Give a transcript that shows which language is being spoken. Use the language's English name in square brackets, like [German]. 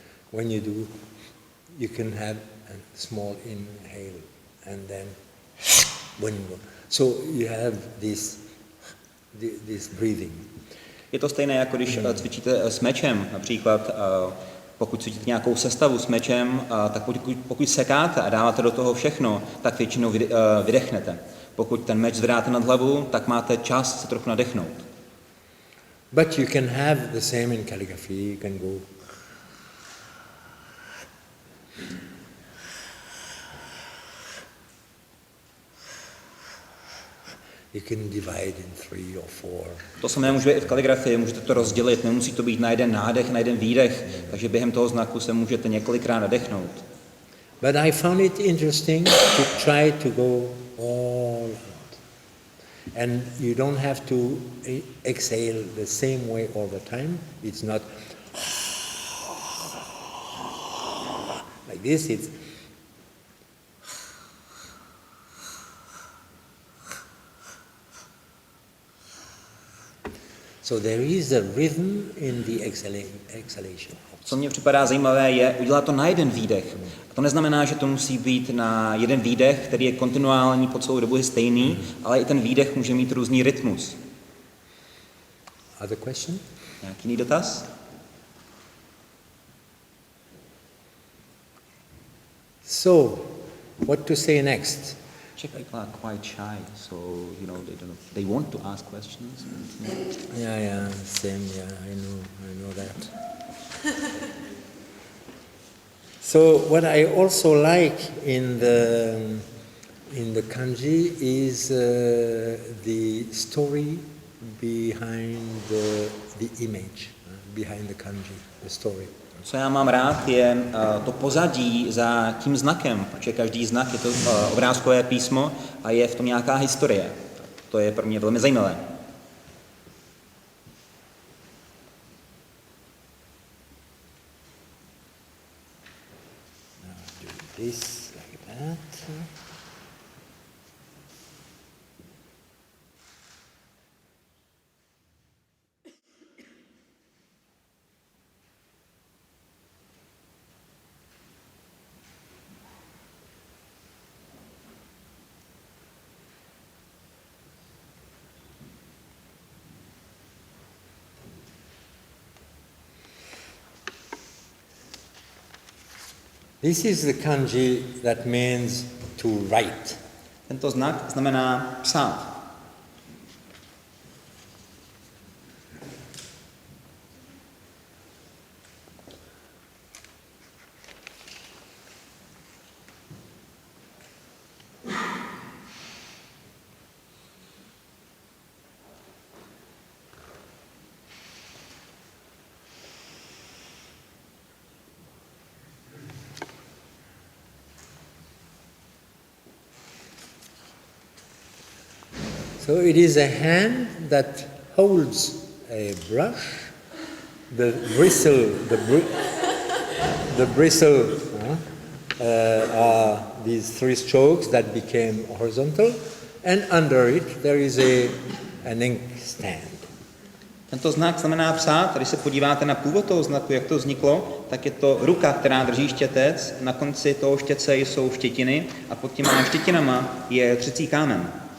[English] When you do, you can have a small inhale and then when you go. So you have this breathing. [Czech] Je to stejné, jako když cvičíte s mečem, například pokud cvičíte nějakou sestavu s mečem, tak pokud sekáte a dáváte do toho všechno, tak většinou vydechnete. Pokud ten meč zvedáte nad hlavu, tak máte čas se trochu nadechnout. [English] But you can have the same in calligraphy. You can go. You can divide in 3 or 4. [Czech] To samé může být i v kaligrafii, můžete to rozdělit, nemusí to být na jeden nádech, na jeden výdech, takže během toho znaku se můžete několikrát nadechnout. [English] But I found it interesting to try to go all out. And you don't have to exhale the same way all the time. It's not like this, it's so there is a rhythm in the exhalation. [Czech] Co mně připadá zajímavé, je udělat to na jeden výdech. A to neznamená, že to musí být na jeden výdech, který je kontinuální po celou dobu je stejný, ale i ten výdech může mít různý rytmus. [English] Other question? [Czech] Nějaký jiný dotaz? [English] So, what to say next? Czech people are quite shy, so they want to ask questions. Yeah, same. Yeah, I know that. So what I also like in the kanji is the story behind the image, behind the kanji, the story. [Czech] Co já mám rád, je to pozadí za tím znakem, protože každý znak je to obrázkové písmo a je v tom nějaká historie. To je pro mě velmi zajímavé. [English] This like that. This is the kanji that means to write. [Czech] Tento znak znamená psát. [English] So it is a hand that holds a brush. The bristle are these 3 strokes that became horizontal, and under it there is an ink stand. [Czech] Tento znak znamená psát. Když se podíváte na původ toho znaku, jak to vzniklo, tak je to ruka, která drží štětec. Na konci toho štětce jsou štětiny a pod těma štětinama je třecí kámen.